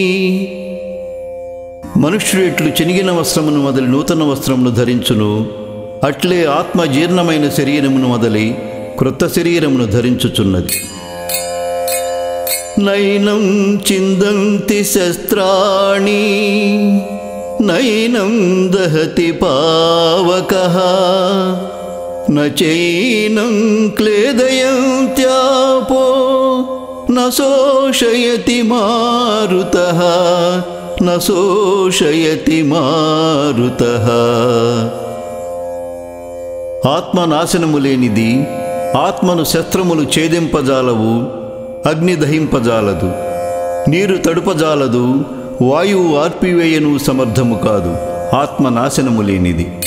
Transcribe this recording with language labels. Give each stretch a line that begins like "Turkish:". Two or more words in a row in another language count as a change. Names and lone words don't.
Telugu: మనుష్యుడు ఎట్లు చినిగిన వస్త్రమును మొదలు నూతన వస్త్రమును ధరించును, అట్లే ఆత్మ జీర్ణమైన శరీరమును మొదలి క్రొత్త శరీరమును ధరించుచున్నది.
Sanskrit: నైనం చిందంతి శస్త్రాణి నైనం దహతి పావకః నచైనం క్లేదయంత్యాపో న శోషయతి మారుతః న శోషయతి మారుతః.
Telugu: ఆత్మ నాశనము లేనిది. ఆత్మను శస్త్రములు ఛేదింపజాలవు, అగ్ని దహింపజాలదు, నీరు తడుపజాలదు, వాయువు ఆర్పివేయను సమర్థము కాదు. ఆత్మ నాశనము లేనిది.